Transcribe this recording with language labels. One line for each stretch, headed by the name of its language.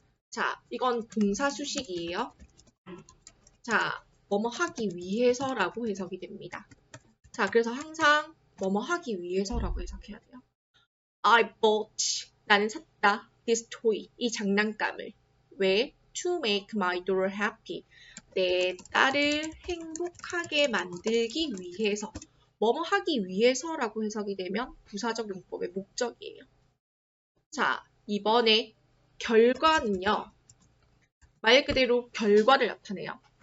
Korean: 자, 이건 동사 수식이에요. 자, 뭐뭐 하기 위해서라고 해석이 됩니다. 자, 그래서 항상 뭐뭐 하기 위해서라고 해석해야 돼요.
English: I bought,
Korean: 나는 샀다.
English: This toy,
Korean: 이 장난감을. 왜?
English: To make my daughter happy.
Korean: 내 딸을 행복하게 만들기 위해서. 뭐뭐 하기 위해서라고 해석이 되면 부사적 용법의 목적이에요. 자, 이번에 결과는요. 말 그대로 결과를 나타내요.